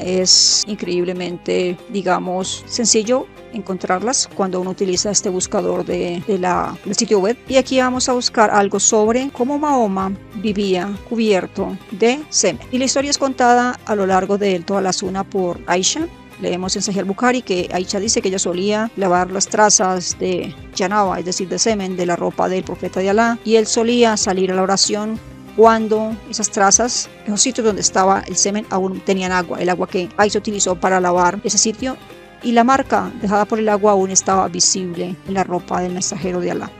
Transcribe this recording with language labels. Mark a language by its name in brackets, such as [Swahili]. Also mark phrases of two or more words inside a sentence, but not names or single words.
[Spanish] Es increíblemente, digamos, sencillo encontrarlas cuando uno utiliza este buscador del sitio web. Y aquí vamos a buscar algo sobre cómo Mahoma vivía cubierto de semen. Y la historia es contada a lo largo de toda la Suna por Aisha. Leemos en Sahih al-Bukhari que Aisha dice que ella solía lavar las trazas de janaba, es decir, de semen, de la ropa del profeta de Alá, y él solía salir a la oración cuando esas trazas, esos sitios donde estaba el semen, aún tenían agua, el agua que Aisha utilizó para lavar ese sitio, y la marca dejada por el agua aún estaba visible en la ropa del mensajero de Alá.